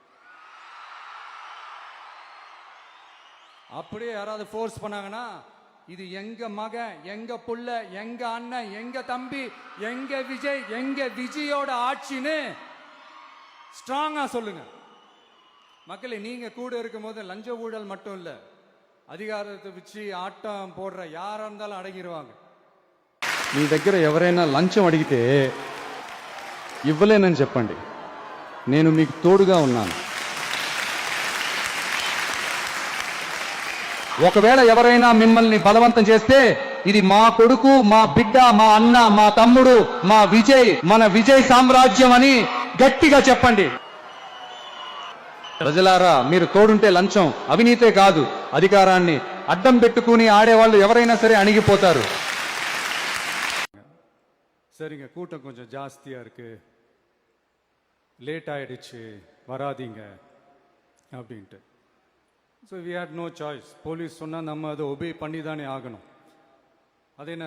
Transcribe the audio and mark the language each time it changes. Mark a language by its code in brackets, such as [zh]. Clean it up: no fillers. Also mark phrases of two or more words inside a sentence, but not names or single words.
[ta] அப்படியே யாராவது ஃபோர்ஸ் பண்ணாங்கன்னா இது எங்க மகன், எங்க புள்ள, எங்க அண்ணன், எங்க தம்பி, எங்க விஜய், எங்க விஜயோட ஆட்சின்னு ஸ்ட்ராங்கா சொல்லுங்க. மக்களே, நீங்க கூட இருக்கும் போது லஞ்ச ஊழல் மட்டும் இல்ல, அதிகாரத்தை வச்சு ஆட்டம் போடுற யாரா இருந்தாலும் அடங்கிடுவாங்க. [te] మీ దగ్గర ఎవరైనా లంచం అడిగితే ఇవ్వలేనని చెప్పండి. నేను మీకు తోడుగా ఉన్నాను. ఒకవేళ ఎవరైనా మిమ్మల్ని బలవంతం చేస్తే ఇది మా కొడుకు, మా బిడ్డ, మా అన్న, మా తమ్ముడు, మా విజయ్, మన విజయ్ సామ్రాజ్యం అని గట్టిగా చెప్పండి. ప్రజలారా, మీరు తోడుంటే లంచం అవినీతే కాదు, అధికారాన్ని అడ్డం పెట్టుకుని ఆడేవాళ్ళు ఎవరైనా సరే అణిగిపోతారు. [ta] சரிங்க, கூட்டம் கொஞ்சம் ஜாஸ்தியா இருக்கு, லேட் ஆயிடுச்சு, வராதீங்க அப்படின்ட்டு. [en] so we had no choice. [ta] போலீஸ் சொன்னால் நம்ம அதை ஒபே பண்ணி தானே ஆகணும்.